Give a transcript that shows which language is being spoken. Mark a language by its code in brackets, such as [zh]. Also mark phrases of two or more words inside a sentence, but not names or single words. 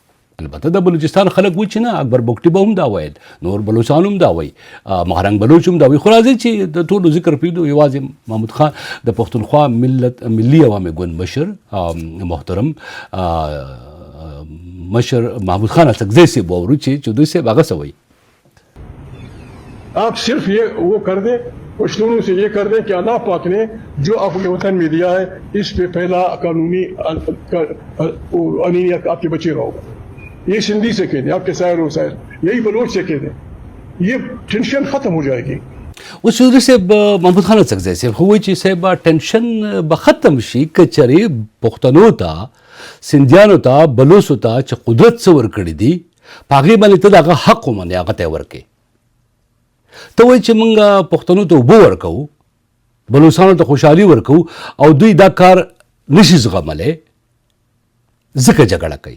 [ps] البته د بلوچستان خلک وایي چې نه، اکبر بګټي به هم دا ویل، نور بلوچان هم دا وایي، مهرنګ بلوچ هم دا وایي. خو راځئ چې د ټولو ذکر پرېږدو. یوازې محمود خان د پښتونخوا ملي عوامي ګوند مشر محترم مشر محمود خان اڅکزی صاحب واورو چې چودھری صاحب هغه څه وایي. [ur] آپ صرف یہ وہ کر دیں، پشتونوں سے یہ کر دیں کہ اللہ پاک نے جو آپکے وطن میں دیا ہے اس پہ پہلا قانونی انینیت آپکے بچے کا ہوگا. یہ سندھی سے کہہ دیں، آپکے شاعر وسائر، یہی بلوچ سے کہہ دیں، یہ ٹینشن ختم ہو جائیگی. [ps] اوس چودھری صاحب محمود خان اڅکزی صاحب خو وایي چې صاحب ټینشن به ختم شي که چېرې پښتنو ته، سندیانو ته، بلوڅو ته چې قدرت څه ورکړي دي په هغې باندې ته د هغه حق ومنې، هغه ته یې ورکړې. ته وایي چې موږ پښتنو ته اوبه ورکوو، بلوڅانو ته خوشحالي ورکوو او دوی دا کار نشي زغملی ځکه جګړه کوي.